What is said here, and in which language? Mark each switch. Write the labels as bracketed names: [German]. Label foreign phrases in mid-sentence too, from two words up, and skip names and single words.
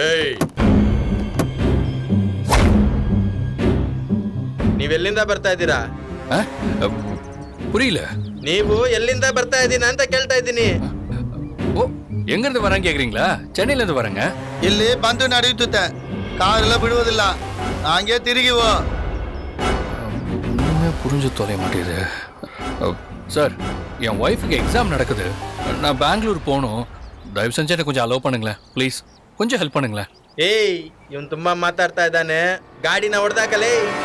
[Kannada] ನೀವ್ ಎಲ್ಲಿಂದ ಬರ್ತಾ ಇದ್ದೀರಾ? [Tamil] புரியல. [Kannada] ನೀವು ಎಲ್ಲಿಂದ ಬರ್ತಾ ಇದ್ದೀನ ಅಂತ ಕೇಳ್ತಾ ಇದ್ದೀನಿ. [Tamil] ஓ, எங்க இருந்து வரேன்னு கேக்குறீங்களா? சென்னையில இருந்து வரேங்க. [Kannada] ಇಲ್ಲಿ ಬಂದು ನಡೆಯುತ್ತೆ, ಕಾರೆಲ್ಲ ಬಿಡುವುದಿಲ್ಲ, ಹಂಗೆ ತಿರುಗಿವೋ. [Tamil] புரிஞ்சு தொலைய மாட்டேது சார். என் ஒய்ஃபுக்கு எக்ஸாம் நடக்குது, நான் பெங்களூர் போகணும். தயவு செஞ்சு எனக்கு கொஞ்சம் அலோவ் பண்ணுங்களேன் ப்ளீஸ். கொஞ்சம் ஹெல்ப் பண்ணுங்களேன். [Kannada] ಏಯ್, ಇವನ್ ತುಂಬಾ ಮಾತಾಡ್ತಾ ಇದ್ದಾನೆ, ಗಾಡಿನ ಹೊಡೆದಾಕಲೇ.